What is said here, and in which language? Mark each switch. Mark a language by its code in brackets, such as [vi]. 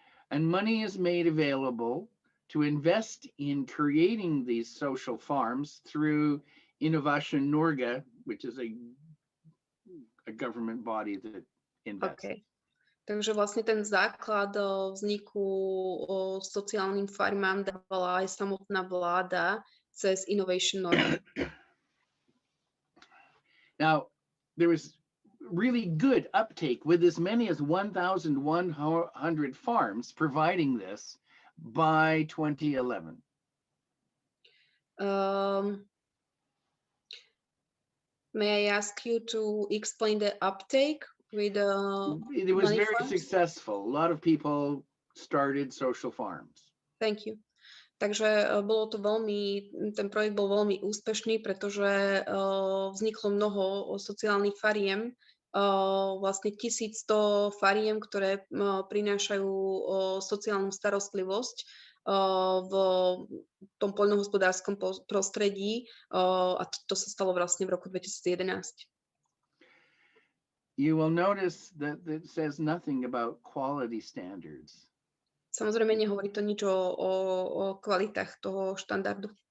[en] And money is made available to invest in creating these social farms through Innovation Norge, which is a government body that invests. Okay. [sk] Takže vlastne ten základ vzniku sociálnym farmám dávala aj samotná vláda cez Innovation Norge. [en] Now, there was really good uptake with as many as 1,100 farms providing this by 2011. May I ask you to explain the uptake with it was very farms? Successful. A lot of people started social farms. Thank you. [sk] Takže ten projekt bol veľmi úspešný, pretože vzniklo mnoho sociálnych fariem, vlastne 1100 fariem, ktoré prinášajú sociálnu starostlivosť v tom poľnohospodárskom prostredí a to sa stalo vlastne v roku 2011. [en] You will notice that it says nothing about quality standards. [sk] Samozrejme, nehovorí to nič o kvalitách toho štandardu.